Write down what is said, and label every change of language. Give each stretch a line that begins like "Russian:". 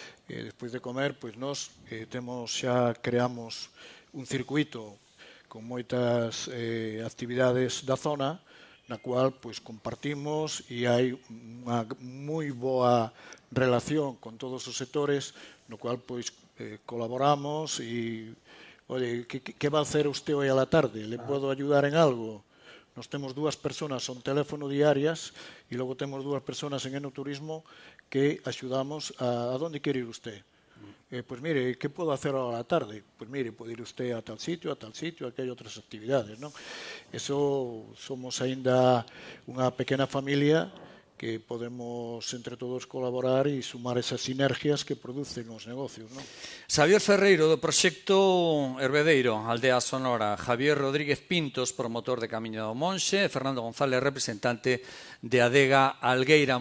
Galician: Despois de comer, pois nós creamos un circuito con moitas actividades da zona, na cual pois compartimos e hai unha moi boa relación con todos os sectores, no cual pois colaboramos e,
Spanish: oye, que va a hacer usted hoy a la tarde? ¿Le puedo ayudar en algo?
Galician: Nos temos dúas personas son teléfono diarias e logo temos dúas personas en enoturismo que axudamos a donde quere ir usted.
Spanish: Pues mire, ¿qué puedo hacer ahora a la tarde? Pues mire, puede ir usted a tal sitio,
Galician: aquí hai outras actividades, non? Eso somos aínda unha pequena familia que podemos entre todos colaborar e sumar esas sinergias que producen os negocios, non? Xavier Ferreiro, do proxecto Herbedeiro, Aldea Sonora. Javier Rodríguez Pintos, promotor de Camiño do Monxe. Fernando González, representante de Adega Algueira.